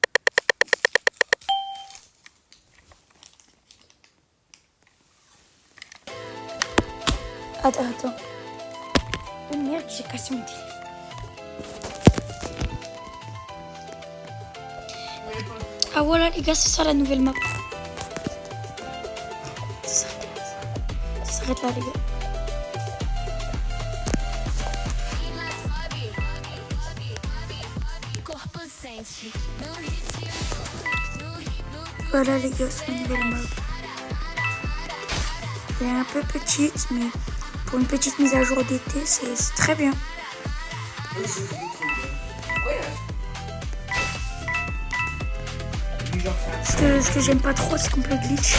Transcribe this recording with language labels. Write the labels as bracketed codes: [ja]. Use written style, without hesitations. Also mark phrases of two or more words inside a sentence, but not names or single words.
[fr] Attends. Oh merde, j'ai cassé mon téléphone. Ah voilà les gars, c'est ça la nouvelle map. Ça s'arrête là les gars. [pt] Corpo sente no ritmo, no ritmo. [fr] Voilà les gars, c'est la nouvelle map. Elle est un peu petite, mais pour une petite mise à jour d'été, c'est très bien. Ce que j'aime pas trop, c'est qu'on peut glitch.